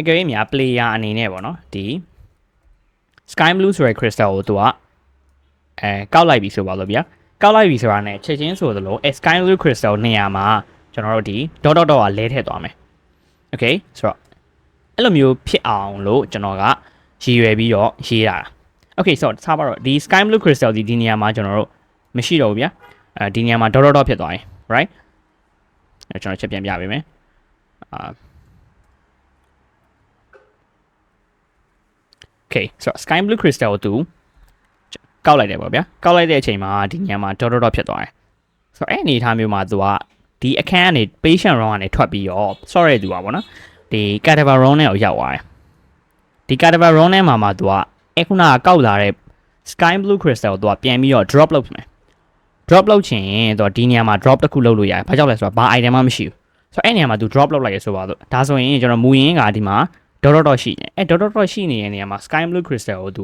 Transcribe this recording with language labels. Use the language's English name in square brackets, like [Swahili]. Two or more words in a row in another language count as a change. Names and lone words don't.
[Burmese] ကယ်၍များ player အနေနဲ့ပေါ့နော်ဒီ [English] sky blue [Burmese] ဆိုတဲ့ crystal ကိုသူကကောက်လိုက်ပြီဆိုပါလို့ဗျာကောက်လိုက်ပြီဆိုတာနဲ့ချက်ချင်းဆိုသလို [English] sky blue crystal [Burmese] နေရာမှာကျွန်တော်တို့ဒီ [English] dot dot dot [Burmese] ကလဲထည့်သွားမယ် okay ဆိုတော့အဲ့လိုမျိုးဖြစ်အောင်လို့ကျွန်တော်ကရည်ရွယ်ပြီးတော့ရေးတာ okay ဆိုတော့ထားပါတော့ဒီ [English] sky blue crystal [Burmese] ဒီနေရာမှာကျွန်တော်တို့မရှိတော့ဘူးဗျာဒီနေရာမှာ [English] dot dot dot [Burmese] ဖြစ်သွားရင် right ကျွန်တော်ချက်ပြန်ပြပေးမယ် okay ဆိုတော့ [English] sky blue crystal [Burmese] ကိုသူကောက်လိုက်တယ်ပေါ့ဗျာကောက်လိုက်တဲ့အချိန်မှာဒီနေရာမှာ [English] dot dot dot [Burmese] ဖြစ်သွားတယ်ဆိုတော့အဲ့အနေအထားမျိုးမှာသူကဒီအခန်းကနေ [English] patient room [Burmese] ကနေထွက်ပြီးတော့ sorry သူပါပေါ့နော်ဒီ [English] cadaver room [Burmese] နဲ့ကိုရောက်သွားတယ်ဒီ [English] cadaver room [Burmese] နဲ့မှာသူကအခုနကကောက်လာတဲ့ [English] sky blue crystal [Burmese] ကိုသူကပြန်ပြီးတော့ drop လုပ်မယ် drop လုပ်ချင်သူကဒီနေရာမှာ drop တစ်ခုလုပ်လို့ရတယ်ဘာကြောင့်လဲဆိုတော့ဘာ item မှမရှိဘူးဆိုတော့အဲ့နေရာမှာသူ drop လုပ်လိုက်ရဆိုပါတော့ဒါဆိုရင်ကျွန်တော်မူရင်းကဒီမှာ [English] dot dot dot [Burmese] ရှိနေအဲ့ [English] dot dot dot [Burmese] ရှိနေတဲ့နေရာမှာ [English] sky blue crystal [Burmese] ကိုသူ